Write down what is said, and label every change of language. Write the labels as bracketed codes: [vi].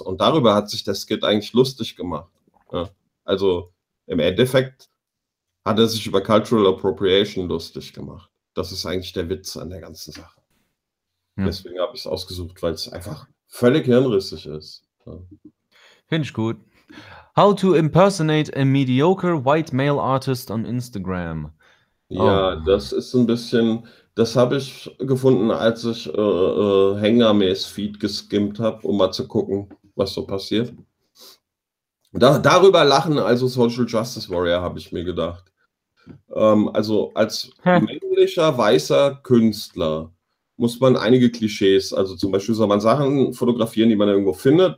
[de] Und darüber hat sich der Skit eigentlich lustig gemacht. Ja. Also im Endeffekt hat er sich über Cultural Appropriation lustig gemacht. Das ist eigentlich der Witz an der ganzen Sache. Ja. Deswegen habe ich es ausgesucht, weil es einfach völlig hirnrissig ist. Ja. Finde ich gut. [en] How to impersonate a mediocre white male artist on Instagram. [de] Ja, das ist ein bisschen... Das habe ich gefunden, als ich Hengames Feed geskimmt habe, um mal zu gucken, was so passiert. Darüber lachen also Social Justice Warrior, habe ich mir gedacht. Also als männlicher, weißer Künstler muss man einige Klischees, also zum Beispiel soll man Sachen fotografieren, die man irgendwo findet.